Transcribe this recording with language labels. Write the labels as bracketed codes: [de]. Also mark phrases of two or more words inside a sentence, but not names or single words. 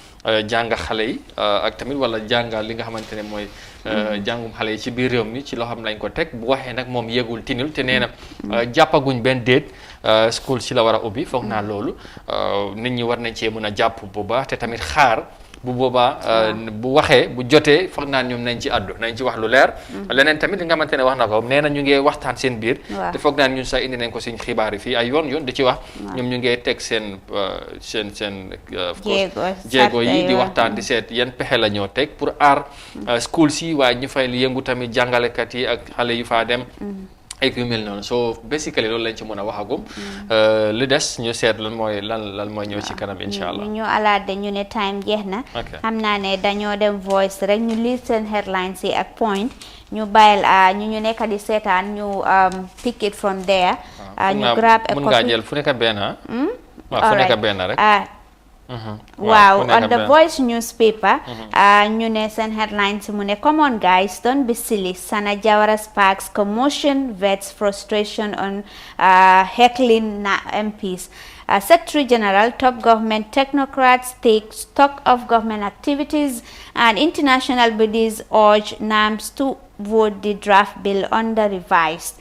[wo] jànga xale yi ak tamit wala jànga li nga xamante ne mooy jàngum xale yi ci biir réew mi ci loo xam lañ ko teg bu waxee nag moom yëgul tinul te nee na jàppaguñ benn déet school ci la war a ubbi foog naa loolu nit ñi war nañ cee mën a jàpp bu baax te tamit xaar bu boobaa bu waxee bu jotee foog naa ñoom nañ ci addu nañ ci wax lu leer leneen tamit li nga xamante ne wax na ko nee na ñu ngi waxtaan seen biir te foog naa ñun sax indi nañ ko suñ xibaar yi fii ay yoon di ci wax ñoom ñu ngi teg seen jéego yi di waxtaan di seet yan pexe la ñoo teg pour aar school si waaye ñu fay yëngu tamit jàngalekat yi ak xale yu faa dem ak yu mel noonu [en] so basically [wo] loolu lañ ci mën a waxagum li des ñu seet lan mooy ñëw ci kanam incha allah ñu alaat de ñu ne time jeex na xam naa ne dañoo dem voice rek ñu lii seen headlines yi ak point ñu bàyyil ñu nekk di seetaan ñu [en] pick it from there [wo] ñu [en] grab a copy [wo] mun ngaa jël fu nekk benn waaw fu nekk benn rek [en] wow, on the Voice newspaper, [wo] ñu ne seen [en] headlines [wo] mu ne [en] come on guys, don't be silly. Sana Jawara sparks commotion, vets frustration on heckling MPs. Secretary General, top government technocrats take stock of government activities, and international bodies urge NAMS to vote the draft bill under revised.